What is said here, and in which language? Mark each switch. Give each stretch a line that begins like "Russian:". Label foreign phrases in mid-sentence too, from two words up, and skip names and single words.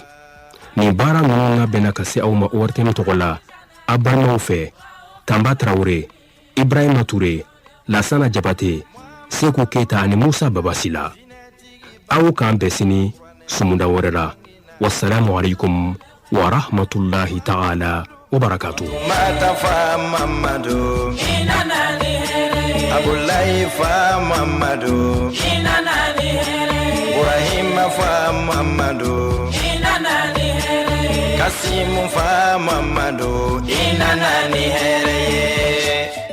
Bambara: Nin baara ninnu labɛnna ka se aw ma ORTM tɔgɔ la a balimaw fɛ Tamba Traoré, Ibrahima Touré, Lassana Jabate, Sekou Keita ani Musa Babasila. Aw k'an bɛn sini sumunda wɛrɛ la.
Arabic: والسلام عليكم ورحمة الله تعالى وبركاته.
Bambara: Matafa Mamadou Abulaye fa Mamadou Ibrahima fa Mamadou Kasimu fa Mamadou Inanani hereye.